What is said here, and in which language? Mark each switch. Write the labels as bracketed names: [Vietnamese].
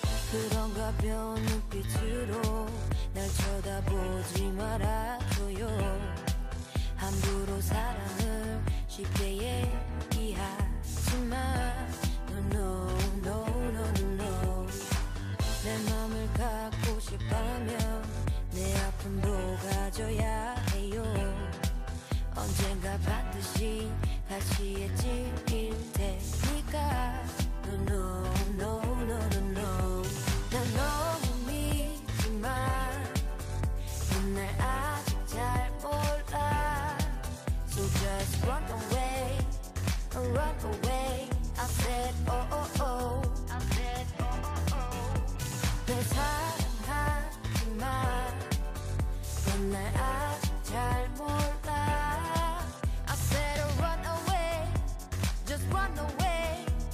[Korean] 그런 가벼운 눈빛으로 날 쳐다보지 말아줘요. 함부로 사랑을 쉽게 얘기하지만 [English] No, no, no, no, no. [Korean] 내 맘을 갖고 싶다면 내 아픔도 가져야 해요. 언젠가 반드시 가시에 찔릴 테니까 [English] No, no, no, no, no, no. [Korean] 난 너무 믿지만 넌 날 아직 잘 몰라. [English] So just run away, run away. I said oh oh oh, I said oh oh oh. [Korean] 널 사랑하지만 넌 날 아직 잘 몰라. [English] I said run away, just run away.